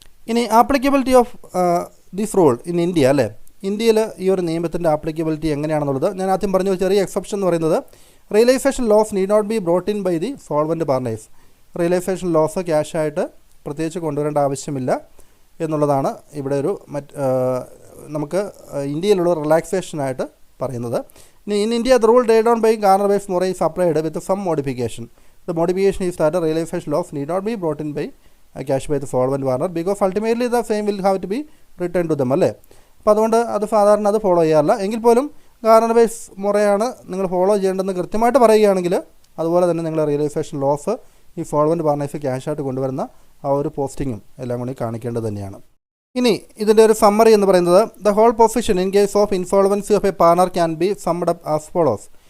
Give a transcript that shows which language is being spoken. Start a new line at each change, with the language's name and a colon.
Malayalam: ഇനി
English: applicability of this rule in India
Malayalam: അല്ലേ. ഇന്ത്യയിൽ ഈ ഒരു നിയമത്തിൻ്റെ ആപ്ലിക്കബിലിറ്റി എങ്ങനെയാണെന്നുള്ളത് ഞാൻ ആദ്യം പറഞ്ഞു. ചെറിയ എക്സെപ്ഷൻ എന്ന് പറയുന്നത്
English: Realization loss need not be brought in by the solvent partners.
Malayalam: Realisation loss ക്യാഷായിട്ട് പ്രത്യേകിച്ച് കൊണ്ടുവരേണ്ട ആവശ്യമില്ല എന്നുള്ളതാണ് ഇവിടെ ഒരു നമുക്ക് ഇന്ത്യയിലുള്ള റിലാക്സേഷനായിട്ട് പറയുന്നത്.
English: ഇനി in India the rule laid down by Garner Weiss Murray is applied with some modification. The modification is that realization loss need not be brought in by cash by the solvent partner because ultimately the same will have to be returned to them അല്ലേ.
Malayalam: അപ്പോൾ അതുകൊണ്ട് അത് സാധാരണ അത് follow ചെയ്യാറില്ല. എങ്കിൽ പോലും Garner vice മുറയാണ് നിങ്ങൾ ഫോളോ ചെയ്യേണ്ടതെന്ന് കൃത്യമായിട്ട് പറയുകയാണെങ്കിൽ അതുപോലെ തന്നെ നിങ്ങൾ റിയലൈസേഷൻ ലോസ് ഈ സോൾവൻറ്റ് പാർട്ണേഴ്സ് ക്യാഷായിട്ട് കൊണ്ടുവരുന്ന ആ ഒരു പോസ്റ്റിങ്ങും എല്ലാം കൂടി കാണിക്കേണ്ടത് തന്നെയാണ്. ഇനി ഇതിൻ്റെ ഒരു സമ്മറി എന്ന് പറയുന്നത്
English: The whole position in case of insolvency of a partner can be summed up as follows.